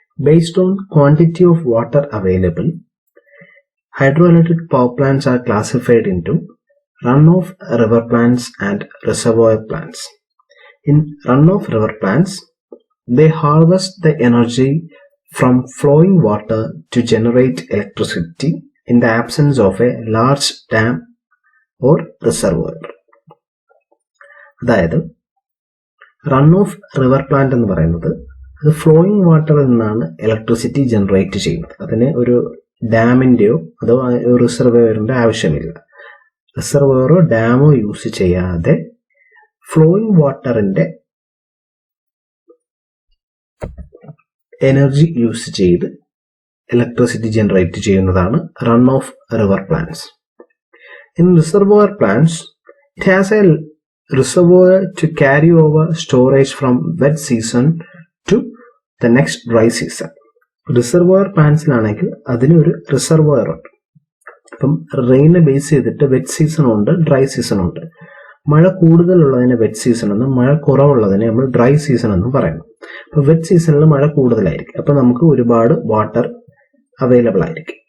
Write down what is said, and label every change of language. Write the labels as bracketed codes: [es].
[en] Based on quantity of water available, hydroelectric power plants are classified into runoff river plants and reservoir plants. In runoff river plants, they harvest the energy from flowing water to generate electricity in the absence of a large dam or reservoir. [ml] അതായത് run off river plant എന്ന് പറയുന്നത് അത് flowing വാട്ടറിൽ നിന്നാണ് electricity generate ചെയ്യുന്നത്. അതിന് ഒരു ഡാമിൻ്റെയോ അതോ റിസർവോയറിൻ്റെ ആവശ്യമില്ല. റിസർവോയറോ ഡാമോ യൂസ് ചെയ്യാതെ ഫ്ലോയിങ് വാട്ടറിൻ്റെ എനർജി യൂസ് ചെയ്ത് ഇലക്ട്രിസിറ്റി ജനറേറ്റ് ചെയ്യുന്നതാണ് run off river plants. [en] In reservoir plants, it has a reservoir to carry over storage from wet season to the next dry season. [ml] Reservoir പ്ലാന്റ്സിലാണെങ്കിൽ അതിനൊരു റിസർവോയർ ഉണ്ട്. അപ്പം റെയിനെ base ചെയ്തിട്ട് wet season ഉണ്ട്, dry season ഉണ്ട്. മഴ കൂടുതലുള്ളതിനെ wet season എന്നും മഴ കുറവുള്ളതിനെ നമ്മൾ ഡ്രൈ സീസൺ എന്നും പറയുന്നു. അപ്പോൾ വെറ്റ് സീസണിൽ മഴ കൂടുതലായിരിക്കും, അപ്പം നമുക്ക് ഒരുപാട് വാട്ടർ അവൈലബിൾ ആയിരിക്കും.